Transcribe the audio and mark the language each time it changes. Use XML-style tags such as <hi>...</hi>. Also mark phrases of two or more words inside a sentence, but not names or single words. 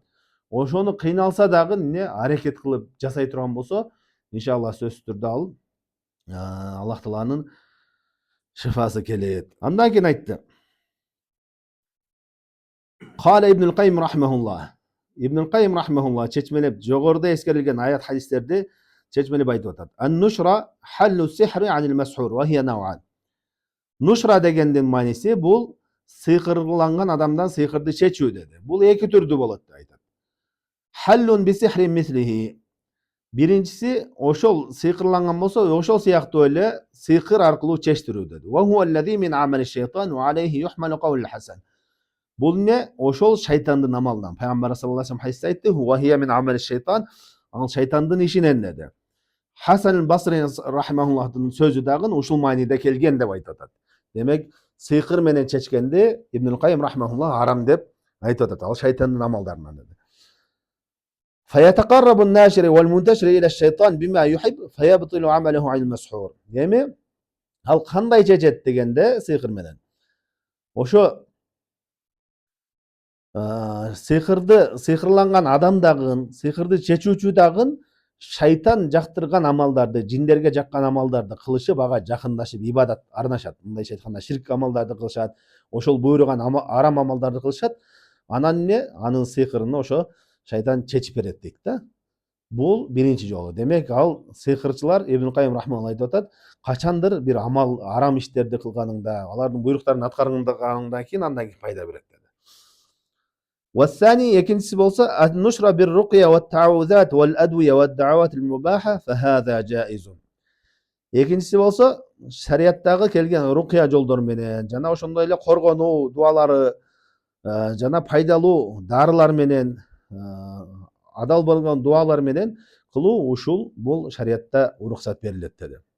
<ky>Ошону кыйналса дагы аракет кылып жасай турган болсо, иншалла сөзсүз түрдө ал Аллах Тааланын шифасы келет. Андан кийин айтты.</ky> <ar>قال ابن القيم رحمه الله.</ar> <ky>Ибн Кайим рахмахуллах чечмелеп жогоруда эскерилген аят хадистерди чечмелеп айтып атат.</ky> <ar>النشرة حل السحر عن المسحور وهي نوعان.</ar> <ky>Нушра дегендин мааниси бул сыйкырланган адамдан сыйкырды чечүү деди. Бул эки түрдүү болот деп айтат.</ky> <ar>حل بسحر مثله.</ar> <ky>Биринчиси ошол сыйкырланган болсо, ошол сыяктуу эле сыйкыр аркылуу чечтирүү деди.</ky> <ar>وهو الذي من عمل الشيطان وعليه يحمل قول الحسن.</ar> <ky>Бул ошол шайтандын амалынан. Пайгамбар</ky> <ar>صلى الله عليه وسلم</ar> <ky>хадисте айтты:</ky> <ar>"وهي من عمل الشيطان",</ar> <ky>ал шайтандын ишинен деди. Хасан Басри рахимахуллахтын сөзү дагы ушул мааниде келген деп айтып атат. Демек, сыйкыр менен чечкенди Ибн Кайим рахимахуллах арам деп айтып атат. Ал шайтандын амалдарынан деди.</ky> <ar>فيتقرب الناشر والمنتشر إلى الشيطان بما يحب فيبطل عمله عن المسحور.</ar> <ky>Эми ал кандай чечет дегенде сыйкыр менен. Ошо сыйкырланган адам дагы, сыйкырды чечүүчү дагы шайтан жактырган амалдарды, жиндерге жаккан амалдарды кылышып, ага жакындашып ибадат арнашат. Мындайча айтканда, ширк амалдарды кылышат, ошол буйруган арам амалдарды кылышат. Анан анын сыйкырын ошо шайтан чечип берет дейт да. Бул биринчи жолу. Демек, ал сыйкырчылар Ибн Кайим рахмаллах айтып атат, качандыр бир амал, арам иштерди кылганыңда, алардын буйруктарын аткаргандан кийин андан кийин пайда берет деди.</ky> <ar>والثاني</ar> <ky>экинчиси болсо</ky> <ar>النشر بالرقية والتعوذات والأدوية والدعوات المباحة فهذا جائز.</ar> <ky>Экинчиси болсо шариаттагы келген рукия жолдор менен, жана ошондой эле коргонуу дуалары, жана пайдалуу дарылар менен, адал болгон дуалар менен кылуу ушул бул шариатта уруксат берилет деди.</ky>